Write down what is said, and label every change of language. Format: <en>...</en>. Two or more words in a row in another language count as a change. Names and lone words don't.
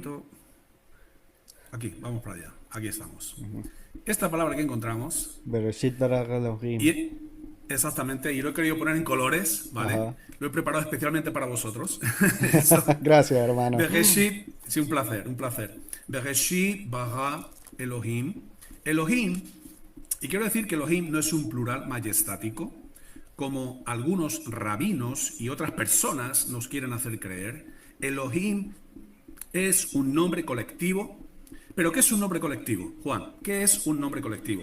<es>Aquí, vamos para allá. Aquí estamos. Esta palabra que encontramos.</es> <he>בראשית ברא אלהים.</he> <es>Exactamente, y lo he querido poner en colores, ¿vale? Ajá. Lo he preparado especialmente para vosotros. Gracias, hermano. Bereshit, sí, un placer.</es> <he>בראשית ברא אלהים.</he> <es>Elohim, y quiero decir que Elohim no es un plural majestático, como algunos rabinos y otras personas nos quieren hacer creer. Elohim es un nombre colectivo. ¿Pero qué es un nombre colectivo? Juan, ¿qué es un nombre colectivo?</es>